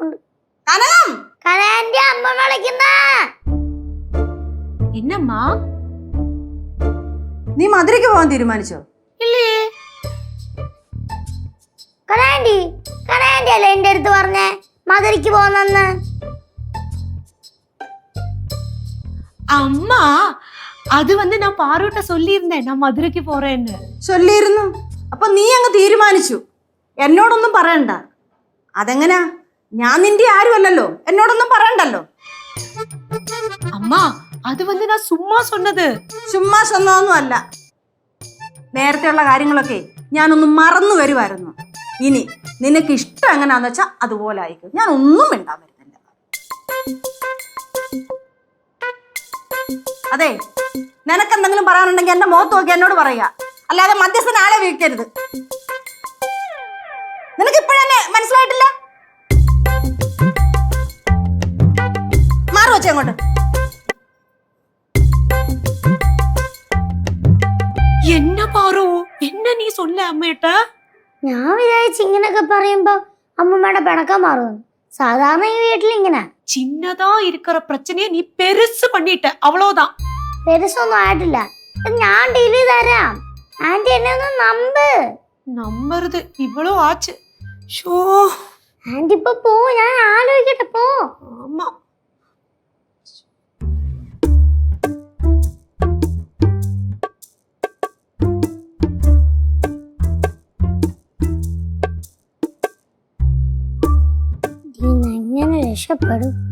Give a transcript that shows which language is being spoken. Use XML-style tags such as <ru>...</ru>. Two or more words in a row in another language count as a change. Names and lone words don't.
<ml>കനകം, കനകന്റെ അമ്മ വിളിക്കുന്ന.</ml> <ta>என்னம்மா?</ta> <ml>നീ മധുരയ്ക്ക് പോകാൻ തീരുമാനിച്ചോ?</ml> <ta>இல்லையே.</ta> <ml>കനകന്റെ അല്ലേ എന്റെ അടുത്ത് പറഞ്ഞേ മധുരയ്ക്ക് പോന്നെന്ന്?</ml> <ta>அம்மா அது நான் பாருட்ட சொல்லியிருந்தேன் நான் மதுரைக்கு போறேன்னு.</ta> <ml>ചൊല്ലിയിരുന്നു. അപ്പൊ നീ അങ്ങ് തീരുമാനിച്ചു, എന്നോടൊന്നും പറയണ്ട. അതെങ്ങനാ? ഞാൻ നിന്റെ ആരുമല്ലല്ലോ, എന്നോടൊന്നും പറയണ്ടല്ലോ.</ml> <ta>அம்மா அது நான் சும்மா சொன்னது.</ta> <ml>ചുമ്മാ സ്വന്തമൊന്നും അല്ല. നേരത്തെയുള്ള കാര്യങ്ങളൊക്കെ ഞാനൊന്ന് മറന്നു വരുമായിരുന്നു. ഇനി നിനക്ക് ഇഷ്ടം എങ്ങനെയാന്ന് വെച്ചാ അതുപോലെ ആയിക്കും. ഞാൻ ഒന്നും മിണ്ടാൻ വരുന്നില്ല. അതെ, നിനക്കെന്തെങ്കിലും പറയാനുണ്ടെങ്കിൽ എന്റെ മുഖത്ത് നോക്കി എന്നോട് പറയുക, അല്ലാതെ മധ്യസ്ഥൻ ആളെ വീഴ്ത്തരുത്. നിനക്ക് ഇപ്പോഴെന്നെ മനസ്സിലായിട്ടില്ല? മാറി വെച്ചേ അങ്ങോട്ട്.</ml> <ta>என்ன பாரு, என்ன நீ சொல்ல அம்மேட்ட?</ta> <ml>ഞാൻ വിചാരിച്ചു ഇങ്ങനൊക്കെ പറയുമ്പോ അമ്മമ്മയുടെ പിണക്കം മാറുമെന്ന്. സാധാരണ ഈ വീട്ടിൽ ഇങ്ങനെ</ml> <ta>சின்னதா இருக்கிற பிரச்சனையை நீ பெருசு பண்ணிட்ட, அவ்வளவுதான்.</ta> <ml>പെരുസൊന്നും ആയിട്ടില്ല. ഇത് ഞാൻ ഡീൽ ചെയ്ത് തരാം. ആന്റി എന്നെ ഒന്ന് നമ്പ്.</ml> <ta>நம்புறது இவ்வளோ ஆச்சு. ஷோ.</ta> <ml>ആന്റി ഇപ്പൊ പോ, ഞാൻ ആലോചിക്കട്ടെ. പോ.</ml> <ta>ஆமா.</ta> <ml>ഇന്ന് എങ്ങനെ രക്ഷപ്പെടും?</ml>